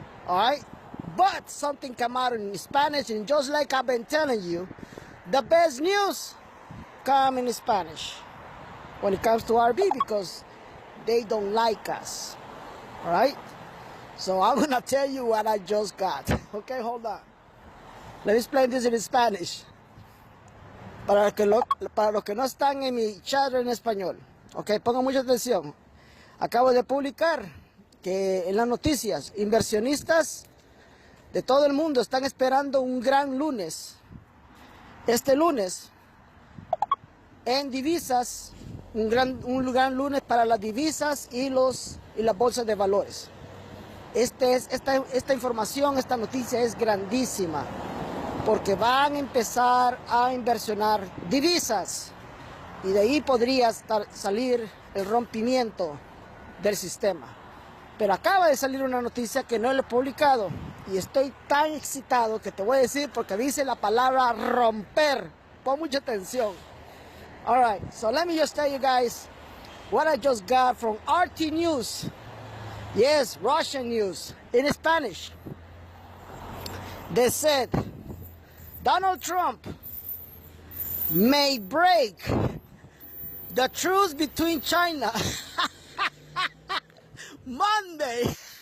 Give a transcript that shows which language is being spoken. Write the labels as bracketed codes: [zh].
[en] All right, but something come out in Spanish, and just like I've been telling you, the best news come in Spanish when it comes to RB, because they don't like us. All right, so I'm gonna tell you what I just got. Okay, hold on. Let me explain this in Spanish [es] para los que no están en mi chat en español. Ok, pongan mucha atención. Acabo de publicar que en las noticias, inversionistas de todo el mundo están esperando un gran lunes. Este lunes, en divisas, un gran lunes para las divisas y las bolsas de valores. Esta información, esta noticia es grandísima, porque van a empezar a inversionar divisas y de ahí podría salir el rompimiento del sistema. Pero acaba de salir una noticia que no lo he publicado y estoy tan excitado que te voy a decir, porque dice la palabra romper. Pon mucha atención. [en] Alright, so let me just tell you guys what I just got from RT News. Yes, Russian news in Spanish. They said Donald Trump may break the truce between China Monday.